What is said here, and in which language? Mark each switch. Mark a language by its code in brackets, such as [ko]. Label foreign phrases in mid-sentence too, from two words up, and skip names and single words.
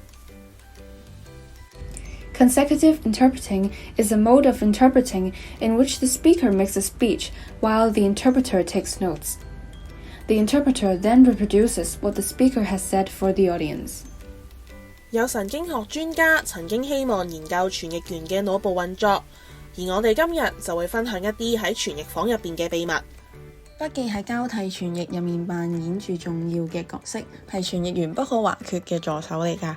[en] Consecutive interpreting is a mode of interpreting in which the speaker makes a speech while the interpreter takes notes.The interpreter then reproduces what the speaker has said for the audience. [yue] 有神經學專家曾經希望研究傳譯員嘅腦部運作，而我哋今日就會分享一啲喺傳譯房入邊嘅秘密。筆記喺交替傳譯入面扮演住重要嘅角色，係傳譯員不可或缺嘅助手嚟㗎。